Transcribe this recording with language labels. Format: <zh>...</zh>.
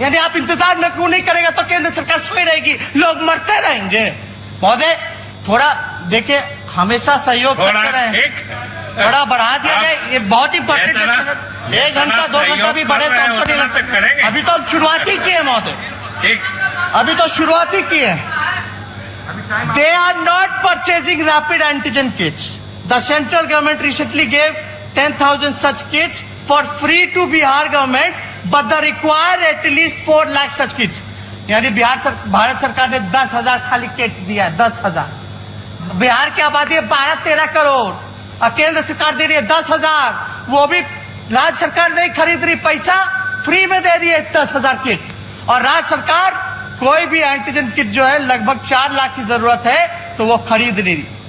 <hi>यानी आप इंतजार में क्यों नहीं करेगा तो केंद्र सरकार सोई रहेगी, लोग मरते रहेंगे। महोदय थोड़ा देखिए, हमेशा सहयोग करते रहे, थोड़ा बढ़ा दिया जाए, ये बहुत इंपॉर्टेंट है। 1 घंटा 2 घंटा भी बढ़े तो हमको नहीं लगता। अभी तो हम शुरुआती किए हैं महोदय, अभी तो शुरुआती किए हैं।</hi> <en>They are not purchasing rapid antigen kits. The central government recently gave 10,000 such kits for free to Bihar government, but they require at least 4 lakh such kits.</en> <hi>यानी भारत सरकार ने 10,000 खाली किट दिया है, 10,000। बिहार की आबादी है 12-13 करोड़ और केंद्र सरकार दे रही है 10,000, वो भी राज्य सरकार नहीं खरीद रही, पैसा फ्री में दे रही है 10,000 किट। और राज्य सरकार कोई भी एंटीजन किट जो है लगभग 4 लाख की जरूरत है तो वो खरीद नहीं रही।</hi>